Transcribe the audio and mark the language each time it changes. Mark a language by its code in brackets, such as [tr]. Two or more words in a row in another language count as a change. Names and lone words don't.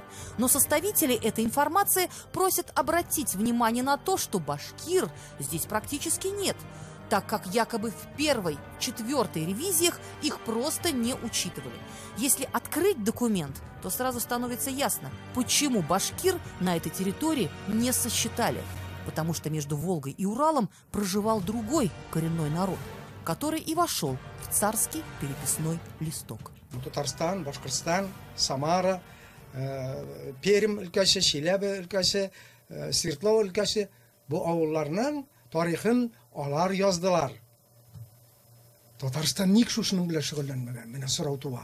[ru] Но составители этой информации просят обратить внимание на то, что башкир здесь практически нет, так как якобы в 1-й, 4-й ревизиях их просто не учитывали. Если открыть документ, то сразу становится ясно, почему башкир на этой территории не сосчитали. Потому что между Волгой и Уралом проживал другой коренной народ, который и вошел в царский переписной листок. [tt] Татарстан, Башкортстан, Самара, Пермь өлкәсе, Чиләбе өлкәсе, Свердлов өлкәсе бу авылларның тарихын алар яздылар. Татарстан ник шушының белән шөгыльләнмәгән? Менә сорау туа.